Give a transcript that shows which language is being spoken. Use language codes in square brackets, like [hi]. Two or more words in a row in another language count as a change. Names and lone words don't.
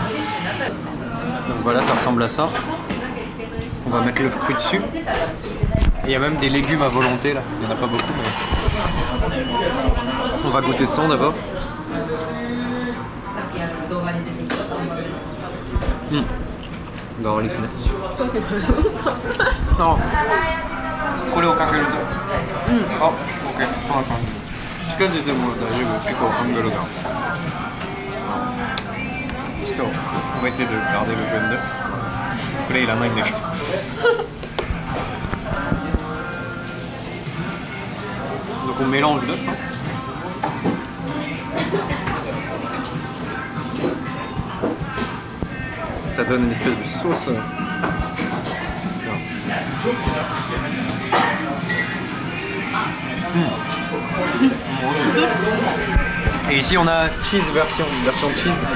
[fr] Donc voilà ça ressemble à ça, on va mettre l'œuf cru dessus et il y a même des légumes à volonté là, il n'y en a pas beaucoup mais on va goûter ça d'abord. [en] Garlic nuts. [fr] Non. [ja] これをかけると。あ、OK。そんな感じ。近づいても大丈夫。結構ハンドルが。 [fr] ちょっと、on va essayer de garder le jaune d'œuf. [ja] これいらないんだけど。 [fr] Donc on mélange l'œuf. Ça donne une espèce de sauce. Et ici on a cheese version cheese.